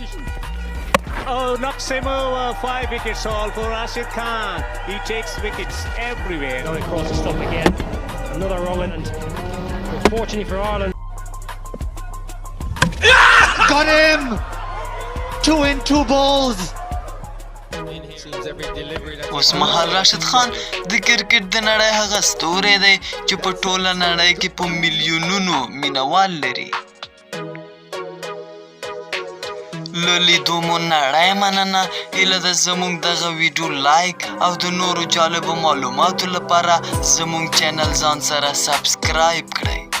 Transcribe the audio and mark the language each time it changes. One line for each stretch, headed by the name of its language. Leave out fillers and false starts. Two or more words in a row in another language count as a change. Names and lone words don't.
English: Oh, knocks him over. 5 wickets all for Rashid Khan. He takes wickets everywhere. Going across the stump again. Another rolling, and unfortunately for Ireland. Got him! 2 in 2 balls.
Pashto: اوس مهال راشد خان د کرکټ د نړۍ هغه ستوری دی چې په ټوله نړۍ کې په میلیونونو مینوال لري. له لیدو مو نړۍ مننه. هیله ده زمونږ دغه ویډیو لایک او د نورو جالبو معلوماتو لپاره زمونږ چینل ځان سره سبسکرایب کړئ.